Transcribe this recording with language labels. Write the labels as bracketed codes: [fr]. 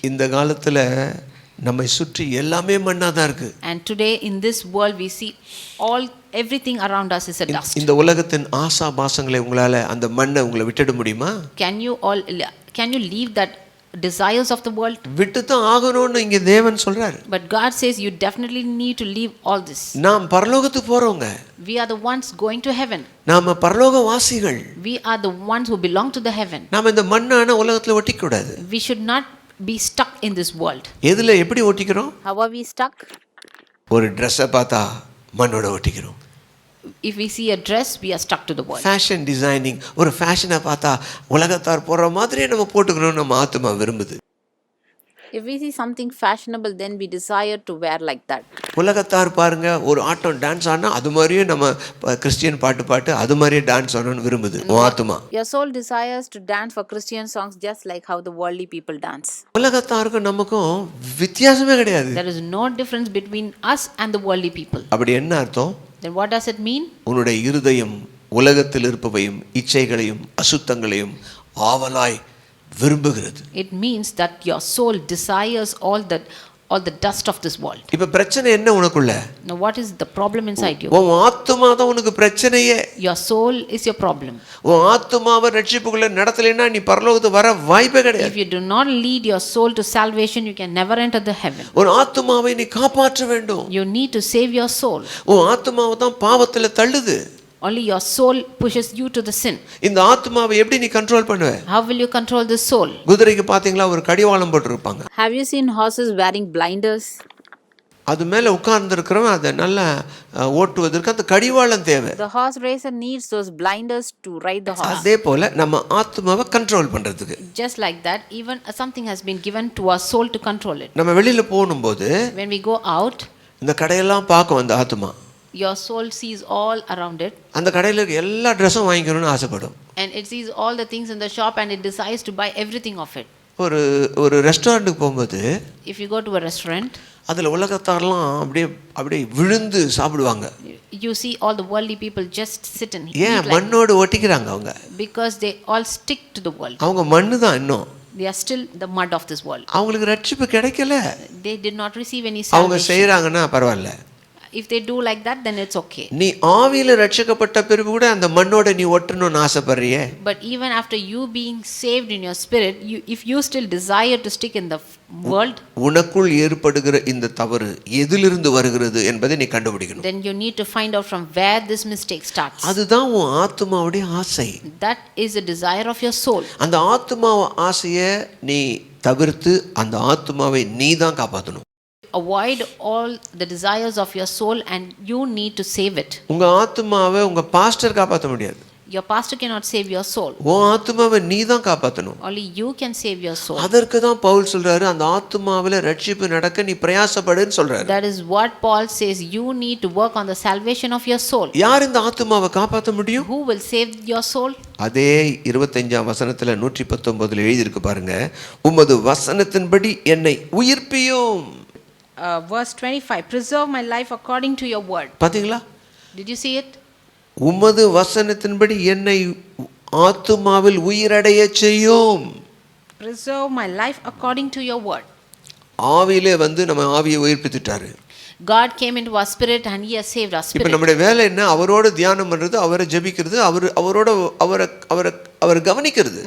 [ta] இந்த காலத்துல நம்மை சுற்றி எல்லாமே மண்ணா தான் இருக்கு. [en] And today in this world we see everything around us is a dust. [ta] இந்த உலகத்தின் ஆசா பாசங்களை உங்களால அந்த மண்ணை உங்களை விட்டுட முடியுமா? [en] Can you leave that desires of the world? [ta] விட்டு தான் ஆகணும்னு இங்க தேவன் சொல்றாரு. [en] But God says you definitely need to leave all this. [ta] நாம் பரலோகத்துக்கு போறோங்க. [en] We are the ones going to heaven. [ta] நாம பரலோக வாசிகள். [en] We are the ones who belong to the heaven. [ta] நாம இந்த மண்ணான உலகத்துல ஒட்டிக்க கூடாது. [en] We should not be stuck in this world. [ta] எதுல எப்படி ஒட்டிக்கிறோம்? [en] How are we stuck? [ta] ஒரு Dress-ஐ பார்த்தா மண்ணோட ஒட்டிக்கிறோம். [en] If we see a dress, we are stuck to the world. Fashion designing [ta] ஒரு ஃபேஷனை பார்த்தா உலகத்தார் போற மாதிரியே நம்ம போட்டுக்கணும் நம்ம ஆத்துமா விரும்புது. [en] If we see something fashionable, then we desire to wear like that. [ta] உலகத்தார் பாருங்க ஒரு ஆட்டம் டான்ஸ் ஆனா அது மாதிரியே நம்ம கிறிஸ்டியன் பாட்டு அது மாதிரியே டான்ஸ் ஆடணும்னு விரும்புது ஆத்துமா. [en] Your soul desires to dance for Christian songs just like how the worldly people dance. [ta] உலகத்தாருக்கும் நமக்கும் வித்தியாசமே கிடையாது. [en] There is no difference between us and the worldly people. [ta] அப்படி என்ன அர்த்தம்? [en] Then what does it mean? [ta] உன்னுடைய இருதயம் உலகத்தில் இருப்பவையும் இச்சைகளையும் அசுத்தங்களையும் ஆவலாய் விரும்புகிறது. [en] It means that your soul desires all the dust of this world. [ta] இப்ப பிரச்சனை என்ன உனக்குள்ள? [en] Now what is the problem inside you? [ta] உன் ஆத்துமா தான் உனக்கு பிரச்சனையே. [en] Your soul is your problem. [ta] உன் ஆத்துமாவை ரட்சிப்புக்குள்ள நடத்தலைன்னா நீ பரலோகத்துக்கு வர வாய்ப்பே கிடையாது. [en] If you do not lead your soul to salvation, you can never enter the heaven. [ta] உன் ஆத்துமாவை நீ காப்பாற்ற வேண்டும். [en] You need to save your soul. [ta] உன் ஆத்துமாவை தான் பாவத்துல தள்ளுது. [en] Only your soul pushes you to the sin. [ta] இந்த ஆத்துமாவை எப்படி நீ கண்ட்ரோல் பண்ணுவ? [en] How will you control the soul? [ta] குதிரைக்கு பாத்தீங்களா ஒரு கடிவாளம் போட்டுருப்பாங்க. [en] Have you seen horses wearing blinders? [ta] அது மேல உட்கார்ந்து இருக்கிறவன் அதை நல்லா ஓட்டுவதற்கு அந்த கடிவாளம் தேவை. [en] The horse racer needs those blinders to ride the horse. [ta] அதே போல நம்ம ஆத்துமாவை கண்ட்ரோல் பண்றதுக்கு. [en] Just like that, even something has been given to our soul to control it. [ta] நம்ம வெளியில போகும்போது [en] When we go out, [ta] இந்த கடையெல்லாம் பார்க்கும் அந்த ஆத்துமா. [en] your soul sees all around it. [ta] அந்த கடையில இருக்க எல்லா ட்ரெஸ்ஸும் வாங்கிக்கணும்னு ஆசைப்படும். [en] And it sees all the things in the shop and it decides to buy everything of it. [ta] ஒரு ரெஸ்டாரண்ட்டுக்கு போகும்போது [en] If you go to a restaurant, [ta] அதுல உலகத்தாரெல்லாம் அப்படியே விழுந்து சாப்பிடுவாங்க. [en] you see all the worldly people just sit and [ta] ஏன் [en] eat like, [ta] மண்ணோடு ஒட்டிக்கிறாங்க அவங்க? [en] because they all stick to the world. [ta] அவங்க மண்ணு தான் இன்னும். [en] They are still the mud of this world. [ta] அவங்களுக்கு ரட்சிப்பு கிடைக்கல. [en] They did not receive any [ta] அவங்க [en] salvation. [ta] செய்யறாங்கன்னா பரவாயில்ல. [en] If they do like that, then it's okay. [ta] நீ ஆவியில ரட்சிக்கப்பட்ட பிறகு கூட அந்த மண்ணோட நீ ஒட்டணும்னு ஆசைப்படுறியே. [en] But even after you being saved in your spirit, if you still desire to stick in the world, [ta] உனக்குள் ஏற்படுகிற இந்த தவறு எதிலிருந்து வருகிறது என்பதை நீ கண்டுபிடிக்கணும். [en] then you need to find out from where this mistake starts. [ta] அதுதான் உன் ஆத்துமாவுடைய ஆசை. [en] That is the desire of your soul. [ta] அந்த ஆத்துமாவை ஆசையை நீ தவிர்த்து அந்த ஆத்துமாவை நீ தான் காப்பாற்றணும். [en] Avoid all the desires of your soul and you need to save it. [ta] உங்க ஆத்துமாவை உங்க பாஸ்டர் காப்பாற்ற முடியாது. [en] Your pastor cannot save your soul. [ta] உன் ஆத்துமாவை நீ தான் காப்பாற்றணும். [en] Only you can save your soul. [ta] அதற்கு தான் பவுல் சொல்றாரு அந்த ஆத்துமாவில ரட்சிப்பு நடக்க நீ பிரயாசப்படுன்னு சொல்றாரு. [en] That is what Paul says, you need to work on the salvation of your soul. [ta] யார் இந்த ஆத்துமாவை காப்பாற்ற முடியும்? [en] Who will save your soul? [ta] அதே 25ஆம் வசனத்துல 119 எழுதி இருக்கு பாருங்க. உமது வசனத்தின்படி என்னை உயிர்ப்பியும். [en] Verse 25, preserve my life according to your word. [ta] பாத்தீங்களா? [en] Did you see it? [ta] உமது வசனத்தின்படி என்னை ஆத்துமாவில் உயிரடைய செய்யும். [en] Preserve my life according to your word. [ta] ஆவியிலே நம்ம ஆவியை உயிர்ப்பித்துட்டாரு. [en] God came into our spirit and he has saved our [ta] இப்போ [en] spirit. [ta] நம்முடைய வேலை என்ன? அவரோட தியானம் பண்றது, அவரை ஜெபிக்கிறது, அவரோட அவரை கவனிக்கிறது.